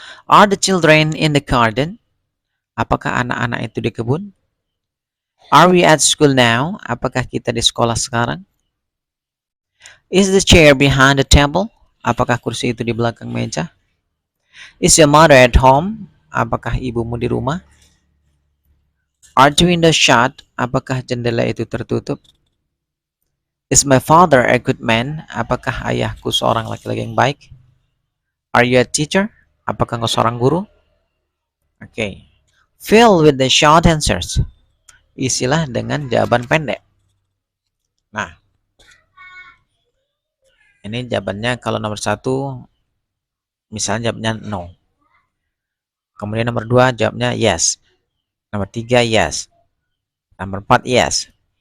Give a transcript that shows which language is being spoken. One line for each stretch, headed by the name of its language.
English: Are the children in the garden?
Indonesian: Apakah anak-anak itu di kebun?
English: Are we at school now?
Indonesian: Apakah kita di sekolah sekarang?
English: Is the chair behind the table?
Indonesian: Apakah kursi itu di belakang meja?
English: Is your mother at home?
Indonesian: Apakah ibumu di rumah?
English: Are the windows shut?
Indonesian: Apakah jendela itu tertutup?
English: Is my father a good man?
Indonesian: Apakah ayahku seorang laki-laki yang baik?
English: Are you a teacher?
Indonesian: Apakah engkau seorang guru? Oke.
English: Fill with the short answers.
Indonesian: Isilah dengan jawaban pendek. Nah, ini jawabannya kalau nomor 1, misalnya jawabnya no. Kemudian nomor 2 jawabnya yes. Nomor 3 yes. Nomor 4 yes.